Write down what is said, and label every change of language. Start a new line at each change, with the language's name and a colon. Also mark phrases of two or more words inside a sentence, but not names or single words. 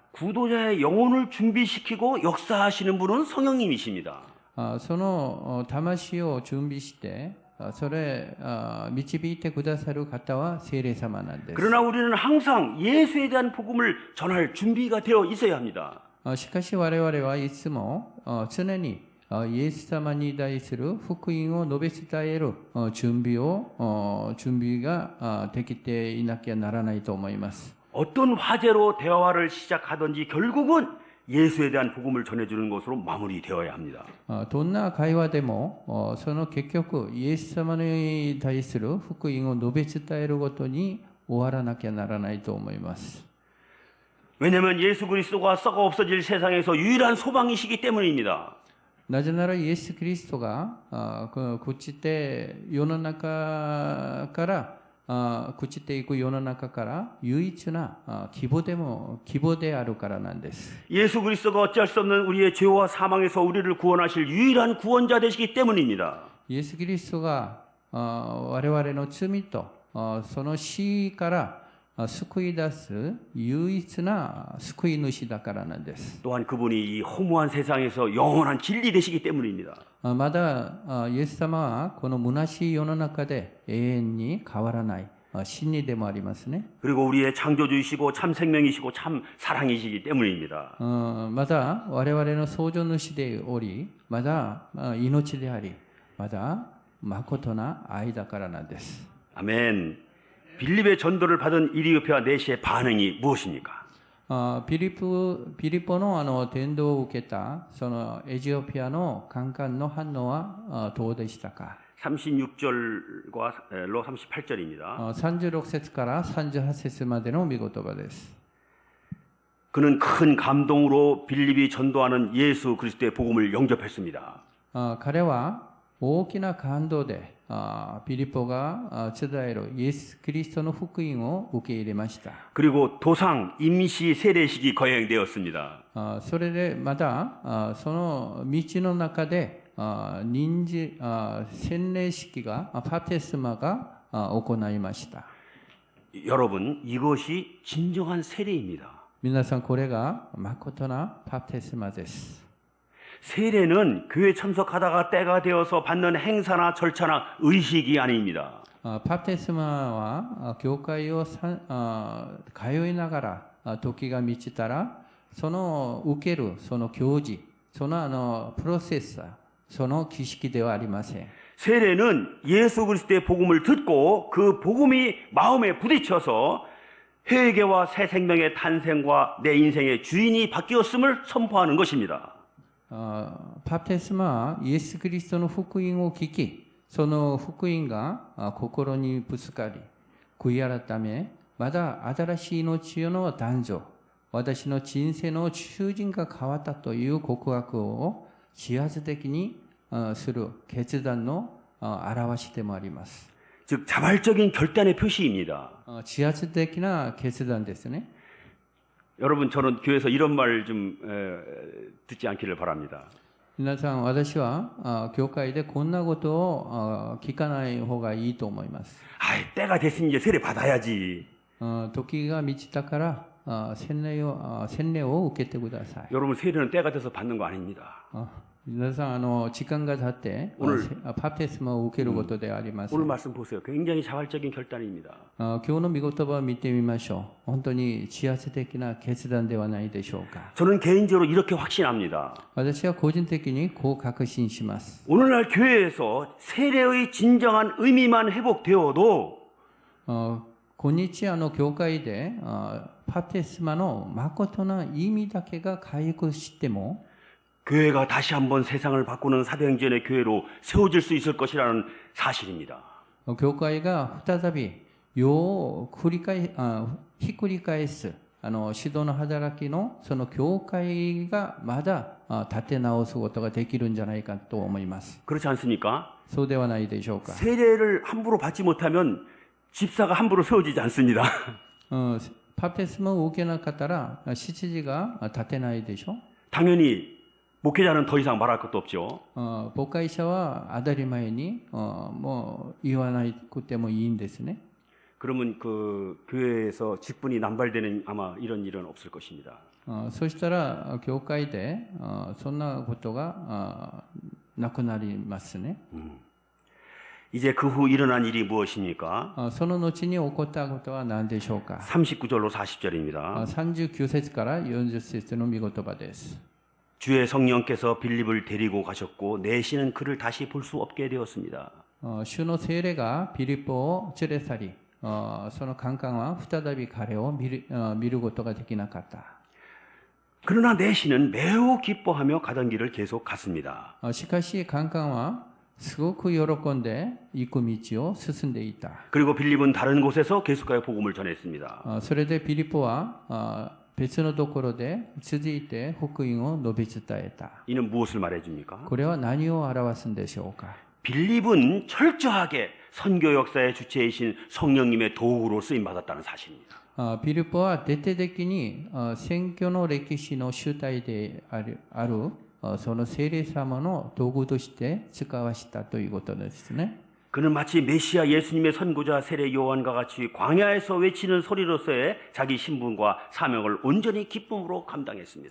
Korean: 구도자의 영혼을 준비시키고 역사하시는 분은 성령님이십니다.
Japanese: その魂を準備してそれ導いてくださる方は聖霊様なんです。
Korean: 그러나 우리는 항상 예수에 대한 복음을 전할 준비가 되어 있어야 합니다.
Japanese: しかし我々はいつも常にイエス様に対する福音を述べ伝える準備ができていなきゃならないと思います。
Korean: 어떤 화제로 대화를 시작하든지 결국은 예수에 대한 복음을 전해주는 것으로 마무리되어야 합니다.
Japanese: どんな会話でもその結局イエス様に対する福音を述べ伝えるごとに終わらなきゃならないと思います。
Korean: 왜냐하면 예수 그리스도가 썩어 없어질 세상에서 유일한 소망이시기 때문입니다.
Japanese: なぜならイエス・キリストが朽ちて世の中から朽ちていく世の中から唯一な希望であるからなんです。
Korean: 예수 그리스도가 어찌할 수 없는 우리의 죄와 사망에서 우리를 구원하실 유일한 구원자 되시기 때문입니다.
Japanese: イエス・キリストが我々の罪とその死から救い出す唯一な救い主だからなんです。
Korean: 또한 그분이 이 허무한 세상에서 영원한 진리 되시기 때문입니다.
Japanese: まだイエス様はこの虚しい世の中で永遠に変わらない真理でもありますね。
Korean: 그리고 우리의 창조주이시고 참 생명이시고 참 사랑이시기 때문입니다.
Japanese: まだ我々の創造主でおり、まだ命であり、まだ誠な愛だからなんです。
Korean: 아멘. 빌립의 전도를 받은 이리오피아 내시의 반응이 무엇입니까?
Japanese: ピリポの伝道を受けたそのエチオピアのカンカンの反応はどうでしたか？
Korean: 36절과 38절입니다.
Japanese: 36 節から38節までの御言葉です。
Korean: 그는 큰 감동으로 빌립이 전도하는 예수 그리스도의 복음을 영접했습니다.
Japanese: 彼は大きな感動でピリポが伝えるイエス・キリストの福音を受け入れました。
Korean: 그리고 도상 임시 세례식이 거행되었습니다.
Japanese: それでまたその道の中で洗礼式がバプテスマが行いました。
Korean: 여러분, 이것이 진정한 세례입니다.
Japanese: 皆さんこれが誠なバプテスマです。
Korean: 세례는 교회 참석하다가 때가 되어서 받는 행사나 절차나 의식이 아닙니다.
Japanese: バプテスマは教会を通いながら時が満ちたらその受けるその行事そのプロセスその儀式ではありません。
Korean: 세례는 예수 그리스도의 복음을 듣고 그 복음이 마음에 부딪혀서 회개와 새 생명의 탄생과 내 인생의 주인이 바뀌었음을 선포하는 것입니다.
Japanese: バプテスマはイエス・キリストの福音を聞きその福音が心にぶつかり悔い改めまた新しい命の誕生私の人生の主人が変わったという告白を自発的にする決断の表しでもあります。
Korean: 즉 자발적인 결단의 표시입니다.
Japanese: 自発的な決断ですね。
Korean: 여러분 저는 교회에서 이런 말 좀 듣지 않기를 바랍니다.
Japanese: 皆さん私は教会でこんなことを聞かない方がいいと思います。
Korean: 때가 됐으니 이제 세례 받아야지.
Japanese: 時が満ちたから洗礼を受けてください。
Korean: 여러분 세례는 때가 돼서 받는 거 아닙니다.
Japanese: 皆さん時間が経ってバプテスマを受けることであります。
Korean: 오늘 말씀 보세요. 굉장히 자발적인 결단입니다.
Japanese: 今日の御言葉を見てみましょう。本当に自発的な決断ではないでしょうか。
Korean: 저는 개인적으로 이렇게 확신합니다.
Japanese: 私は個人的にこう確信します。
Korean: 오늘날 교회에서 세례의 진정한 의미만 회복되어도
Japanese: 今日教会でバプテスマの誠な意味だけが回復しても
Korean: 교회가 다시 한번 세상을 바꾸는 사도행전의 교회로 세워질 수 있을 것이라는 사실입니다.
Japanese: 教会が再び世をひっくり返す指導の働きのその教会がまだ立て直すことができるんじゃないかと思います。
Korean: 그렇지 않습니까?
Japanese: そうではないでしょうか。
Korean: 세례를 함부로 받지 못하면 집사가 함부로 세워지지 않습니다.
Japanese: バプテスマを受けなかったら執事が立てないでしょ。
Korean: 당연히 목회자는 더 이상 말할 것도 없죠.
Japanese: 牧会者は当たり前にもう言わなくてもいいんですね。
Korean: 그러면 그 교회에서 직분이 남발되는 아마 이런 일은 없을 것입니다.
Japanese: そしたら教会でそんなことがなくなりますね。
Korean: 이제 그 후 일어난 일이 무엇입니까?
Japanese: その後に起こったことは何でしょうか。
Korean: 39절로 40절입니다.
Japanese: 39 節から40節の御言葉です。
Korean: 주의 성령께서 빌립을 데리고 가셨고 내시는 그를 다시 볼 수 없게 되었습니다.
Japanese: 主の聖霊がピリポを連れ去り、そのカンカンは再び彼を見ることができなかった。
Korean: 그러나 내시는 매우 기뻐하며 가던 길을 계속 갔습니다.
Japanese: しかしカンカンはすごく喜んで行く道を進んでいた。
Korean: 그리고 빌립은 다른 곳에서 계속하여 복음을 전했습니다.
Japanese: それでピリポは別のところで続いて福音を述べ伝えた。
Korean: 이는 무엇을 말해줍니까?
Japanese: これは何を表すんでしょうか。
Korean: 빌립은 철저하게 선교 역사의 주체이신 성령님의 도구로 쓰임 받았다는 사실입니다.
Japanese: ピリポは徹底的に宣教の歴史の主体であるその聖霊様の道具として使わしたということですね。
Korean: 그는 마치 메시아 예수님의 선고자 세례 요한과 같이 광야에서 외치는 소리로서의 자기 신분과 사명을 온전히 기쁨으로 감당했습니다.